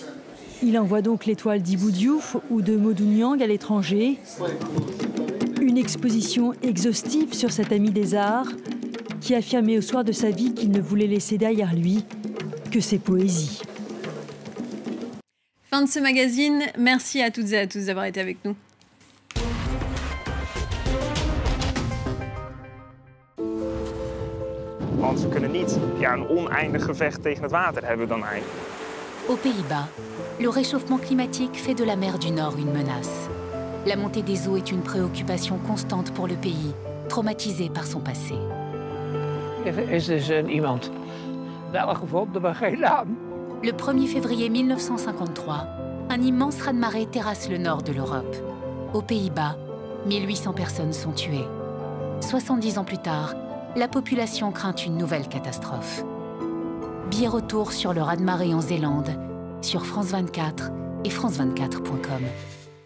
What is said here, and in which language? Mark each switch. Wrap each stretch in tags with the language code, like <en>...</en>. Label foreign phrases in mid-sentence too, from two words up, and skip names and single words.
<fr>Il envoie donc l'étoile d'Ibou Diouf ou de Modou Niang à l'étranger. Une exposition exhaustive sur cet ami des arts qui affirmait au soir de sa vie qu'il ne voulait laisser derrière lui que ses poésies. Fin de ce magazine. Merci à toutes et à tous d'avoir été avec nous.</fr> <nl>Want we kunnen niet een oneindig gevecht tegen het water hebben we dan eigenlijk.</nl> <fr>Aux Pays-Bas, le réchauffement climatique fait de la mer du Nord une menace. La montée des eaux est une préoccupation constante pour le pays, traumatisé par son passé.</fr> <nl>Er is dus iemand wel gevonden, maar geen naam.</nl> <fr>Le 1er février 1953, un immense raz-de-marée terrasse le nord de l'Europe. Aux Pays-Bas, 1800 personnes sont tuées. 70 ans plus tard, la population craint une nouvelle catastrophe. Billet retour sur le raz-de-marée en Zélande, sur France 24 et France24.com.</fr>